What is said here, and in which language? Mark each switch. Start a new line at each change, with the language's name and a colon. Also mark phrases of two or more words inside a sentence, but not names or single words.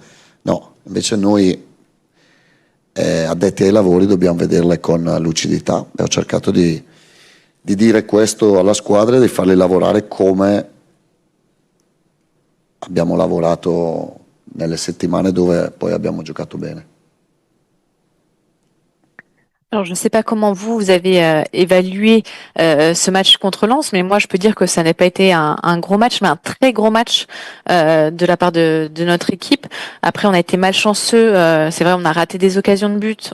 Italian: No, invece noi addetti ai lavori dobbiamo vederle con lucidità, e ho cercato di dire questo alla squadra e di farli lavorare come abbiamo lavorato nelle settimane dove poi abbiamo giocato bene.
French: Alors, je ne sais pas comment vous avez évalué ce match contre Lens, mais moi, je peux dire que ça n'a pas été un gros match, mais un très gros match de la part de notre équipe. Après, on a été malchanceux. C'est vrai, on a raté des occasions de but.